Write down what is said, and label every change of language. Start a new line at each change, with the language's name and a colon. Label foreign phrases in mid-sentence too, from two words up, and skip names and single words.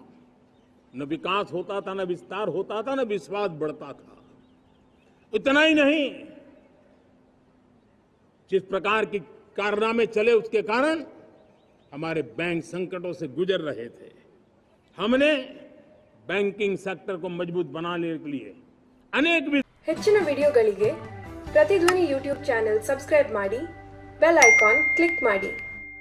Hindi: न विकास होता था, न विस्तार होता था, न विश्वास बढ़ता था। इतना ही नहीं, जिस प्रकार की कारनामे चले उसके कारण हमारे बैंक संकटों से गुजर रहे थे। हमने
English: banking sector
Hindi: को मजबूत बनाने के लिए अनेक
Kannada: ಹೆಚ್ಚಿನ ವಿಡಿಯೋಗಳಿಗೆ ಪ್ರತಿಧ್ವನಿ ಯೂಟ್ಯೂಬ್ ಚಾನೆಲ್ ಸಬ್ಸ್ಕ್ರೈಬ್ ಮಾಡಿ, ಬೆಲ್ ಐಕಾನ್ ಕ್ಲಿಕ್ ಮಾಡಿ.